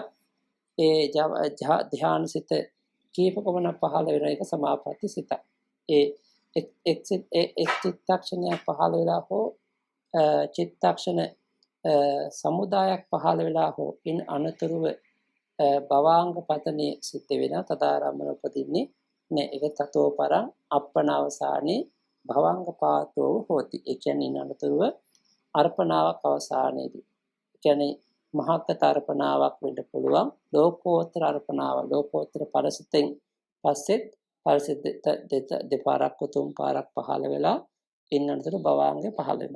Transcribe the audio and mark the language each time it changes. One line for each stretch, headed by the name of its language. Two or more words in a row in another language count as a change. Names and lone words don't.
Sinhala: ඒ ධ්‍යාන සිත කීපකමන පහළ වෙන එක සමාපatti සිතක්. ඒ එක් චිත්තක්ෂණයක් පහළ වෙලා හෝ චිත්තක්ෂණ සමුදායක් පහළ වෙලා හෝ ඉන් අනතුරුව භවාංග පතනේ සිද්ධ වෙන තදාරම්මන උපදින්නේ නෑ.
Pali: ඒක තතෝ පරං අප්පනවසානේ භවංග පාතෝ හෝති.
Sinhala: ඒ කියන්නේ ඉන් අනතුරුව අර්පණාවක් අවසානයේදී කියන්නේ මහත්ත අර්පණාවක් වෙන්න පුළුවන්. ලෝකෝත්තර අර්පණාව ලෝකෝත්තර පරසිතෙන් පස්සෙත් පරසිත දෙපාරක් තුන් පාරක් පහළ වෙලා ඉන්නතර භවාංග පහළ වෙනවා.